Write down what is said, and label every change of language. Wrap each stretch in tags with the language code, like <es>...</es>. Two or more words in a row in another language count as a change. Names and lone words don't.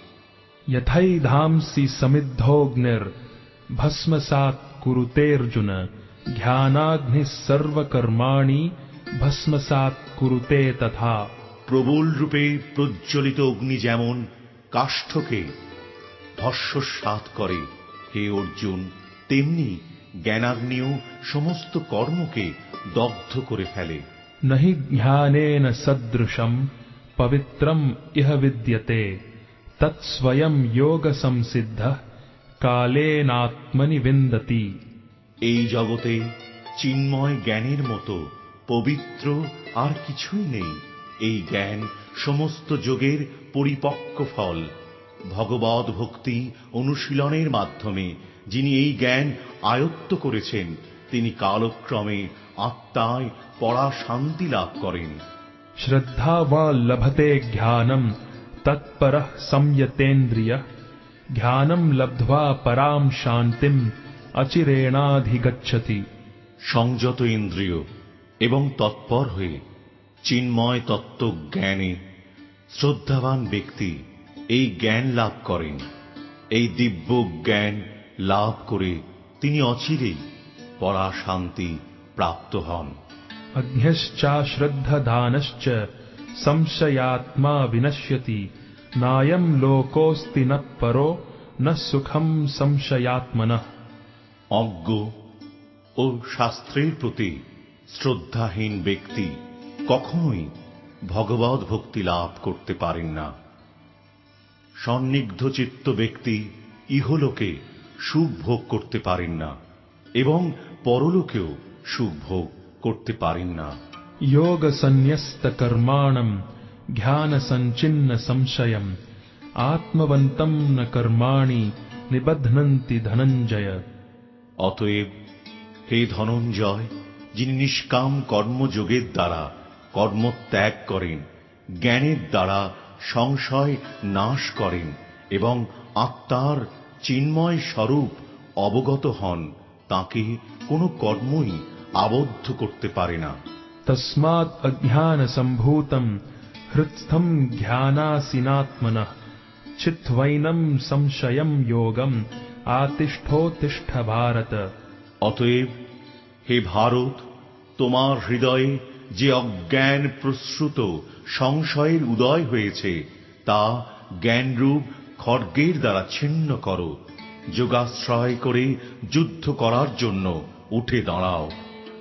<sa>यथैधांसि समिद्धोऽग्निर्भस्मसात् कुरुतेऽर्जुन ध्यानाग्निः सर्वकर्माणि भस्मसात् कुरुते तथा।</sa> <bn>প্রবল রূপে প্রজ্বলিত অগ্নি যেমন কাষ্ঠকে ভস্মসাৎ করে, হে অর্জুন, তেমনি জ্ঞানাগ্নিও সমস্ত কর্মকে দগ্ধ করে ফেলে।</bn> <sa>न हि ज्ञानेन सदृशम् पवित्रम् इह विद्यते तत्स्वयं योगसंसिद्धः कालेनात्मनि विन्दति।</sa> <bn>এই জগতে চিন্ময় জ্ঞানের মতো পবিত্র আর কিছুই নেই। এই জ্ঞান সমস্ত যোগের পরিপক্ক ফল। ভগবদ ভক্তি অনুশীলনের মাধ্যমে যিনি এই জ্ঞান আয়ত্ত করেছেন, তিনি কালক্রমে আত্মায় পরা শান্তি লাভ করেন।</bn> <sa>श्रद्धावा लभते ज्ञानम् तत्परः संयतेन्द्रियः ज्ञानम् लब्ध्वा पराम् शान्तिम् अचिरेणाधिगच्छति।</sa> <bn>সংযত ইন্দ্রিয় এবং তৎপর হয়ে চিন্ময় তত্ত্ব জ্ঞানে শ্রদ্ধাবান ব্যক্তি এই জ্ঞান লাভ করেন। এই দিব্য জ্ঞান লাভ করে তিনি অচিরেই পরা শান্তি প্রাপ্ত হন।</bn> <sa>अज्ञश्चाश्रद्धधानश्च संशयात्मा विनश्यति नायं लोकोऽस्ति न परो न सुखं संशयात्मनः।</sa> <bn>অজ্ঞ ও শাস্ত্রের প্রতি শ্রদ্ধাহীন ব্যক্তি কখনোই ভগবদ ভক্তি লাভ করতে পারেন না। সন্নিগ্ধ চিত্ত ব্যক্তি ইহলোকে সুখ ভোগ করতে পারেন না এবং পরলোকেও সুখ ভোগ করতে পারেন না।</bn> <sa>योग संन्यस्त कर्माणम ध्यान संचिन्न संशयम आत्मवंतम न कर्माणि निबध्नन्ति धनंजय।</sa> <bn>অতএব হে ধনঞ্জয়, যিনি নিষ্কাম কর্মযোগের দ্বারা কর্ম ত্যাগ করেন, জ্ঞানের দ্বারা সংশয় নাশ করেন এবং আত্মার চিন্ময় স্বরূপ অবগত হন, তাকে কোনো কর্মই আবদ্ধ করতে পারে না।</bn> <sa>तस्मात् अज्ञान संभूतम हृत्स्थम ध्यानासीनात्मनः चित्वैनं संशयम योगम आतिष्ठोतिष्ठ भारत।</sa> <bn>অতএব হে ভারত, তোমার হৃদয়ে যে অজ্ঞান প্রসূত সংশয়ের উদয় হয়েছে, তা জ্ঞানরূপ খড়গের দ্বারা ছিন্ন করো। যোগাশ্রয় করে যুদ্ধ করার জন্য উঠে দাঁড়াও।</bn>